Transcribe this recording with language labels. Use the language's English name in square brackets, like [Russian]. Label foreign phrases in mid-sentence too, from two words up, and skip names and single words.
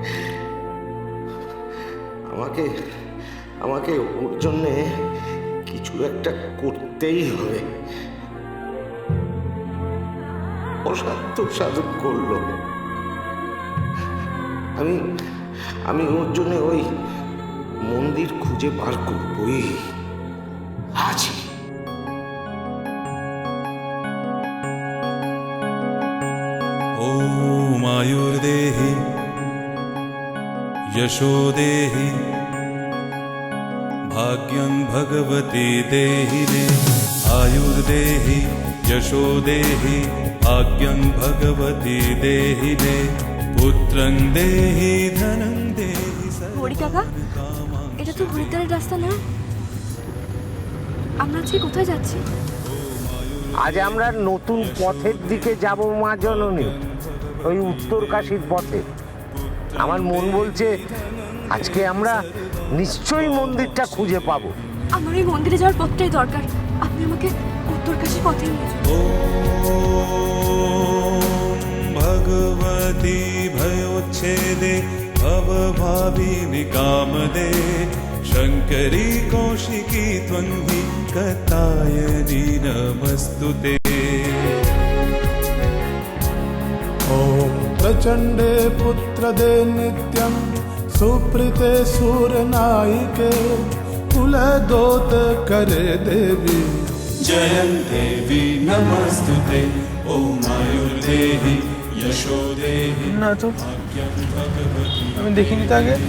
[Bangla] আমাকে আমাকে ওর জন্যে কিছু একটা করতেই হবে। অসাধ্য সাধন করলো। আমি আমি ওর জন্য ওই মন্দির খুঁজে বার করবই আজই। [Sanskrit] ॐ आयुर्देहि यशो देहि भाग्यं भगवती देहि मे। आयुर्देहि यशो देहि भाग्यं भगवती देहि मे। पुत्रं देहि धनं देहि [Bangla] হরি কাকা, এটা তো হরিদ্বারের রাস্তা না? আমরা আজকে কোথায় যাচ্ছি? আজ আমরা নতুন পথের দিকে যাব মা জননী, ওই উত্তর কাশীর পথে। আমার মন বলছে আজকে আমরা নিশ্চয়ই মন্দিরটা খুঁজে পাবো। আমার এই মন্দিরে যাওয়ার পথটাই দরকার। আপনি আমাকে উত্তর কাশীর পথে নিয়ে যান। [Sanskrit] ॐ भगवती भयोच्छेदे भवभाविनि कामदे शङ्करी कौशिकी त्वं हि कतायनि नमस्तुते। ॐ प्रचण्डे पुत्रदे नित्यं सुप्रीते सूर्यनायिके कुलदोत करे देवी जयं देवी नमस्तुते। ॐ आयुर्देहि यशो देहि [Bangla] না তো, [Sanskrit] भाग्यं भगवती [Bangla] আমি দেখিনি তো আগে।